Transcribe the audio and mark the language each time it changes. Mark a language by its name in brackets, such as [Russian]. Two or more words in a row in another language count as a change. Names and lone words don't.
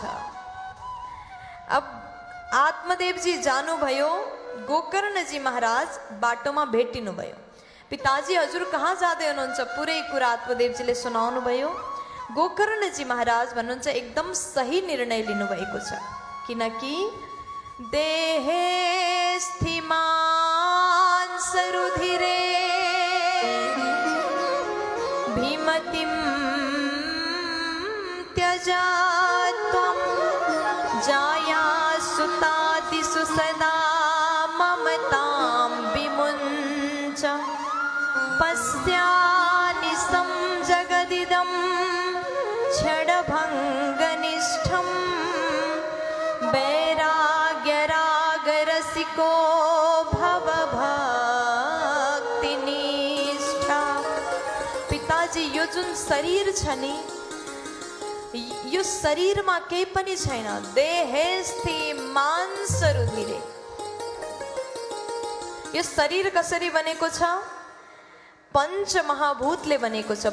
[Nepali] अब आत्मदेवजी जानुभयो, गोकर्णजी महाराज बाटोमा भेटिनुभयो। पिताजी हजुर कहाँ जाँदै हुनुहुन्छ, पुरै कुरा आत्मदेवजीले सुनाउनु भयो। गोकर्णजी महाराज भन्नुहुन्छ एकदम सही निर्णय लिनुभएको छ, किनकि [Sanskrit] देहे स्थिमान सरुधिरे भीमतिम त्यजा त्वं जाया सुता तेषु सदा ममतां विमुञ्च पश्यानि जगदिदं क्षणभङ्गनिष्ठं वैराग्यरागरसिको भवभक्तिनिष्ठा। [Nepali] पिताजी यो जुन शरीर छ नि यो शरीरमा केही पनि छैन। [Sanskrit] देहेस्ति मांस रुधिरे। [Nepali] यो शरीर कसरी बनेको छ? पंच महाभूतले बनेको छ।